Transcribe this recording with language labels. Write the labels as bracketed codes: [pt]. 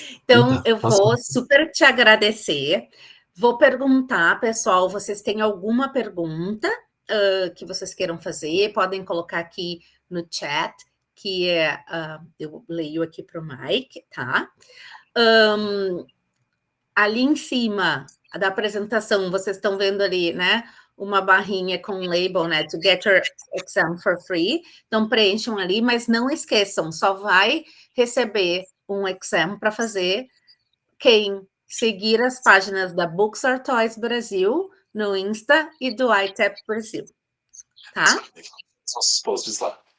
[pt] Então, eu vou super te agradecer. Vou perguntar, pessoal, vocês têm alguma pergunta que vocês queiram fazer? Podem colocar aqui no chat, que eu leio aqui para o Mike, tá? Ali em cima, da apresentação, vocês estão vendo ali, né? Uma barrinha com um label, né? [en] To get your exam for free. [pt] Então, preencham ali, mas não esqueçam, só vai receber um exam para fazer quem seguir as páginas da Books or Toys Brasil no Insta e do ITEP Brasil, tá? Nossos posts lá.